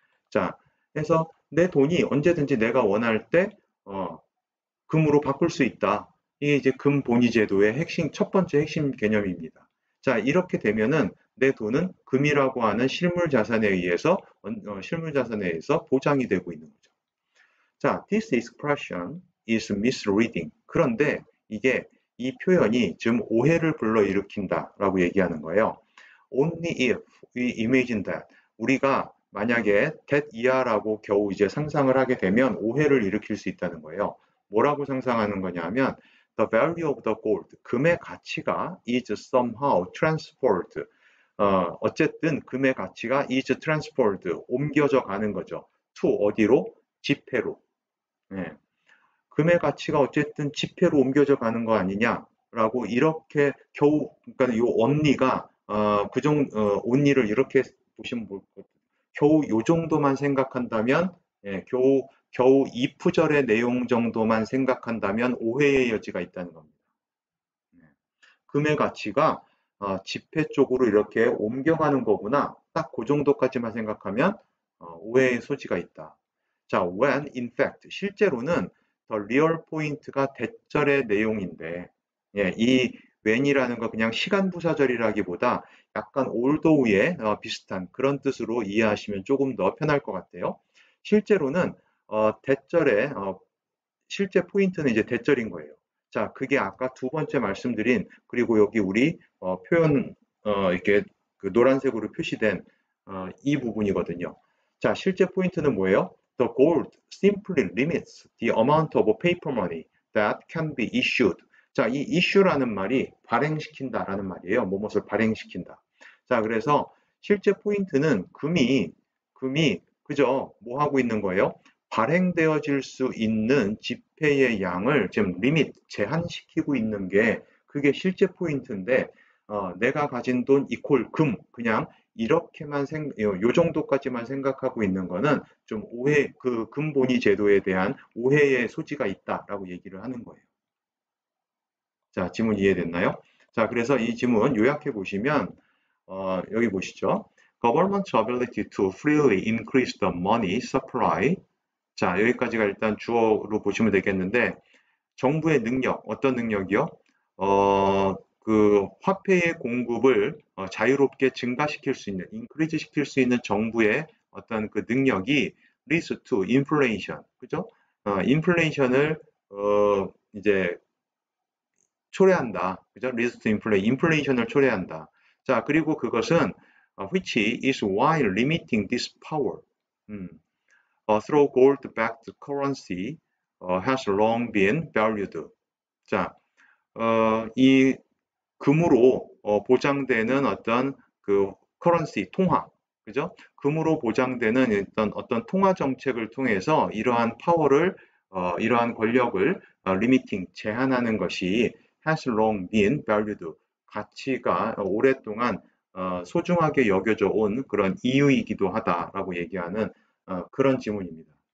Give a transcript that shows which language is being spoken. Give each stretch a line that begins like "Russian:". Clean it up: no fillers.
Korean: 자, 그래서 내 돈이 언제든지 내가 원할 때 금으로 바꿀 수 있다. 이게 이제 금본위제도의 첫 번째 핵심 개념입니다. 자, 이렇게 되면은 내 돈은 금이라고 하는 실물 자산에 의해서 보장이 되고 있는 거죠.
English: 자, this expression is misleading.
Korean: 그런데 이 표현이 지금 오해를 불러일으킨다라고 얘기하는 거예요.
English: Only if we imagine that.
Korean: 우리가 만약에 that 이하라고 겨우 이제 상상을 하게 되면 오해를 일으킬 수 있다는 거예요.
English: 뭐라고 상상하는 거냐면 the value of the gold, 금의 가치가 is somehow transferred.
Korean: 어쨌든 금의 가치가 is transferred, 옮겨져 가는 거죠. to 어디로? 지폐로. 예. 금의 가치가 어쨌든 지폐로 옮겨져 가는 거 아니냐라고 이렇게 그러니까 요 언니가 언니를 이렇게 보시면 겨우 요 정도만 생각한다면, 겨우 이 구절의 내용 정도만 생각한다면 오해의 여지가 있다는 겁니다. 금의 가치가 지폐 쪽으로 이렇게 옮겨가는 거구나. 딱 그 정도까지만 생각하면 오해의 소지가 있다.
English: 자, when in fact 실제로는 the real point가 대절의 내용인데,
Korean: 예, 이 when이라는 거 그냥 시간 부사절이라기보다 약간 although에 비슷한 그런 뜻으로 이해하시면 조금 더 편할 것 같아요. 실제로는 대절의 실제 포인트는 이제 대절인 거예요. 자, 그게 아까 두 번째 말씀드린 그리고 여기 우리 표현 이렇게 그 노란색으로 표시된 이 부분이거든요. 자, 실제 포인트는 뭐예요?
English: The gold simply limits the amount of paper money that can be issued.
Korean: 자, 이 issue라는 말이 발행시킨다라는 말이에요. 뭐뭇을 발행시킨다. 자, 그래서 실제 포인트는 금이 그죠? 뭐 하고 있는 거예요? 발행되어질 수 있는 지폐의 양을 지금 리밋, 제한시키고 있는 게 그게 실제 포인트인데 내가 가진 돈 이퀄 금, 그냥 이렇게만 요 정도까지만 생각하고 있는 거는 좀 그 금본위 제도에 대한 오해의 소지가 있다라고 얘기를 하는 거예요. 자, 지문 이해됐나요? 자, 그래서 이 지문 요약해 보시면 여기 보시죠.
English: Government's ability to freely increase the money supply.
Korean: 자, 여기까지가 일단 주어로 보시면 되겠는데, 정부의 능력, 어떤 능력이요? 그 화폐의 공급을 자유롭게 증가시킬 수 있는, 인크리즈 시킬 수 있는 정부의 어떤 그 능력이 leads to inflation, 그죠? 인플레이션을 이제 초래한다, 그죠?
English: leads to inflation, 인플레이션을 초래한다. 자, 그리고 그것은 which is while limiting this power. through gold-backed currency has long been valued.
Korean: 자, 이 금으로 보장되는 어떤 그 커런시 통화, 그죠? 금으로 보장되는 어떤 통화 정책을 통해서 이러한 파워를 이러한 권력을 리미팅 제한하는 것이 has long been valued 가치가 오랫동안 소중하게 여겨져 온 그런 이유이기도 하다라고 얘기하는 그런 지문입니다.